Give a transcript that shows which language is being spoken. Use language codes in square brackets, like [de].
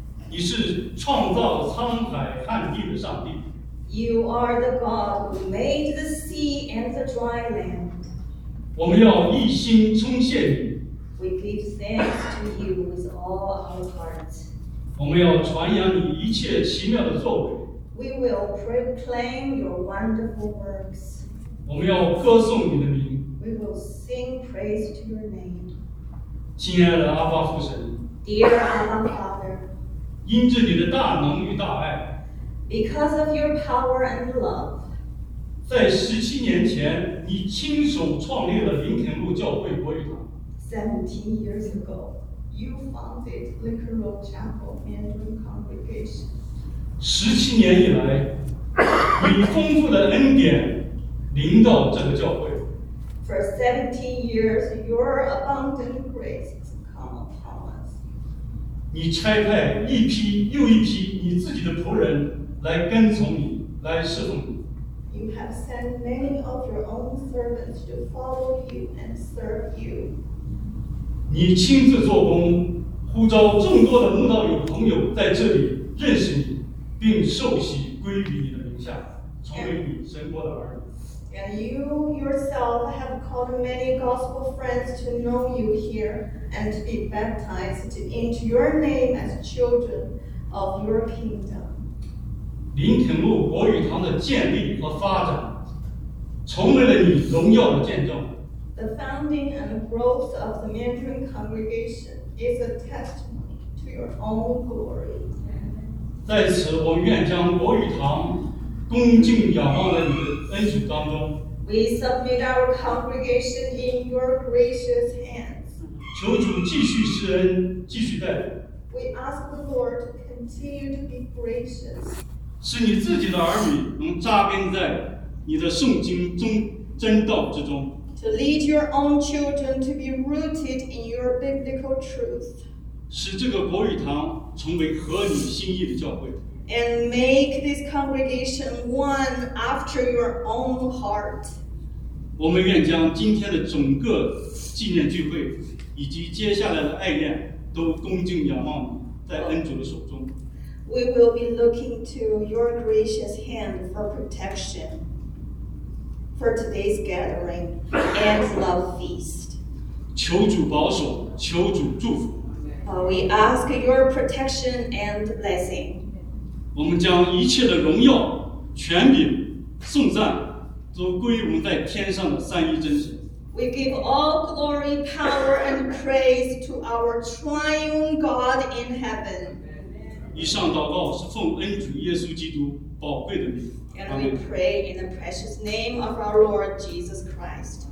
[zh] 你是创造沧海旱地的上帝。 [en] You are the God who made the sea and the dry land. [zh] 我们要一心称谢你。 [en] We give thanks to you with all our hearts. [zh] 我们要传扬你一切奇妙的作为。 [en] We will proclaim your wonderful works. [zh] 我们要歌颂你的名。 [en] We will sing praise to your name. [zh] 亲爱的阿爸父神 [en] ，Dear Abba Father， [zh] 因着你的大能与大爱 [en] ，Because of your power and love， [zh] 在17年前，你亲手创立了林肯路教会国语堂。 [en] 17 years ago， you founded Lincoln Road Chapel Mandarin Congregation。 [zh] 17年以来，你丰富的恩典临到这个教会。 [en] For 17 years, your abundant grace has come upon us. [zh] 你差派一批又一批你自己的仆人来跟从你，来侍奉你。 [en] You have sent many of your own servants to follow you and serve you. [zh] 你亲自做工，呼召众多的慕道友朋友在这里认识你，并受洗归于你的名下，成为你神国的儿女。 [en] And you yourself have called many gospel friends to know you here and to be baptized into your name as children of your kingdom. [zh] 林肯路国语堂的建立和发展成为了你荣耀的见证。 [en] The founding and growth of the Mandarin congregation is a testimony to your own glory. [zh] 在此我愿将国语堂恭敬仰望在你的恩许当中。 [en] We submit our congregation in your gracious hands. [zh] 求主继续施恩，继续带领。 [en] We ask the Lord to continue to be gracious. [zh] 使你自己的儿女能扎根在你的圣经中真道之中。 [en] To lead your own children to be rooted in your biblical truth. [zh] 使这个国语堂成为合你心意的教会。 [en] And make this congregation one after your own heart. [zh] 我们愿将今天的整个纪念聚会以及接下来的爱宴都恭敬仰望你，在恩主的手中。 [en] We will be looking to your gracious hand for protection for today's gathering and love feast. [zh] 求主保守，求主祝福。 [en] We ask your protection and blessing. [zh] 我们将一切的荣耀、权柄、颂赞，都归于我们在天上的三一真神。 [en] We give all glory, power, and praise to our triune God in heaven. [zh] 以上祷告是奉恩主耶稣基督宝贵的名。 [en] And we pray in the precious name of our Lord Jesus Christ.